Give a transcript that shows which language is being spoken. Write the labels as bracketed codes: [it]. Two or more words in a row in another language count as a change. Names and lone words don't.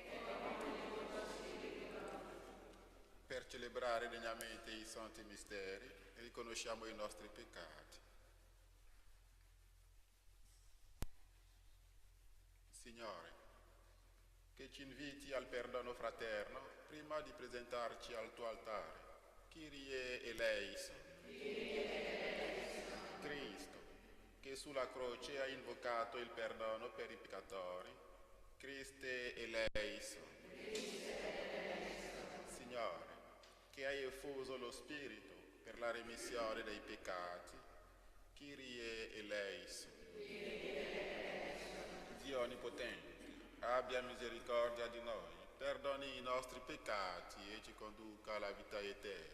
[it] Per celebrare degnamente i santi misteri, riconosciamo i nostri peccati. Signore, che ci inviti al perdono fraterno prima di presentarci al tuo altare. [el] Κύριε ελέησον. [it] Cristo, che sulla croce ha invocato il perdono per i peccatori. [el] Χριστέ ελέησον. [it] Signore, che hai effuso lo Spirito per la remissione dei peccati. [el] Κύριε ελέησον. [it] Dio Onnipotente, abbia misericordia di noi, perdoni i nostri peccati e ci conduca alla vita eterna.